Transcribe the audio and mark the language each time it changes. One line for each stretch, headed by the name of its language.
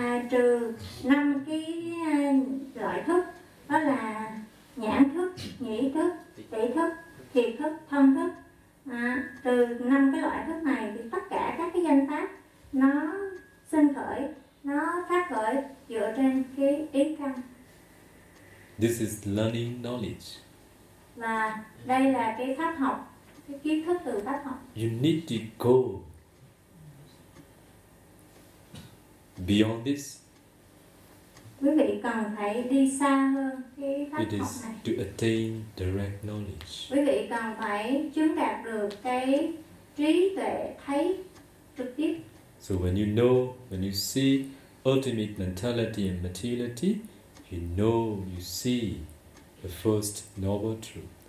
Vietnamese: Trừ năm cái loại thức, đó là nhãn thức, nhĩ thức, tỷ thức, thiệt thức, thân thức. Trừ năm cái loại thức này thì tất cả các cái danh pháp nó sinh khởi, nó phát khởi dựa trên cái ý căn.
English: This is learning knowledge.
Vietnamese: Và đây là cái pháp học, cái kiến thức từ pháp học.
English: You need to go beyond this.
Vietnamese: Quý vị cần phải đi xa hơn cái pháp học này.
English: It is to attain direct knowledge.
Vietnamese: Quý vị cần phải chứng đạt được cái trí tuệ thấy trực tiếp.
English: So when you know, when you see ultimate mentality and materiality, you know, you see the first noble truth.